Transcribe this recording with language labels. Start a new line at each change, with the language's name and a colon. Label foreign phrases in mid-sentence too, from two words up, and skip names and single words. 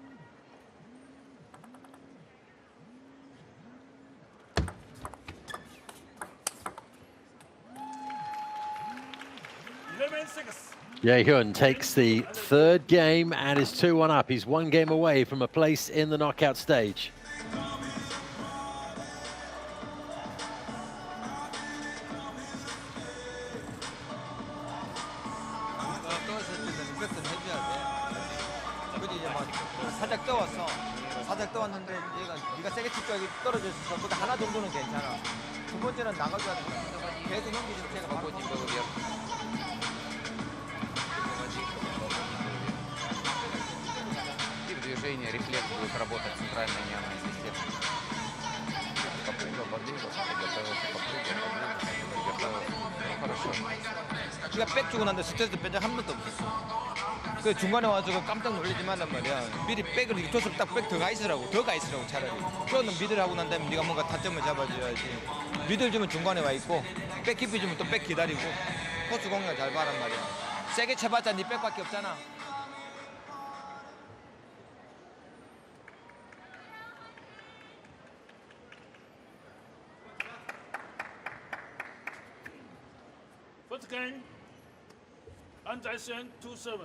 English: Jae-hyun takes the 3rd game and is 2-1 up. He's 1 game away from a place in the knockout stage.
Korean: 살짝 떠왔어. 살짝 떠왔는데 얘가 네가 세게 칠 줄 알고 떨어졌어. 그보다 하나 정도는 괜찮아. 두 번째는 나가지 않고 계속 넘기지 제가 바로
Russian: И в движении рефлекс будет работать центральная нервная система. Попрыгал, подвигался, подготовился, попрыгал, подвигался, хорошо.
Korean: 네가 백 주고 난데 스트레스 뺀 적 한 번도 없었어. 그 중간에 와서 깜짝 놀리지 말란 말이야. 미리 백을 이렇게 줬으면 딱 백 더 가 있으라고 차라리. 그거는 미들 하고 난 다음에 네가 뭔가 타점을 잡아줘야지. 미들 주면 중간에 와 있고 백 깊이 주면 또 백 기다리고 코스 공략 잘 봐란 말이야. 세게 쳐봤자 네 백밖에 없잖아.
English: First game, An-Jae-Shen 2-7.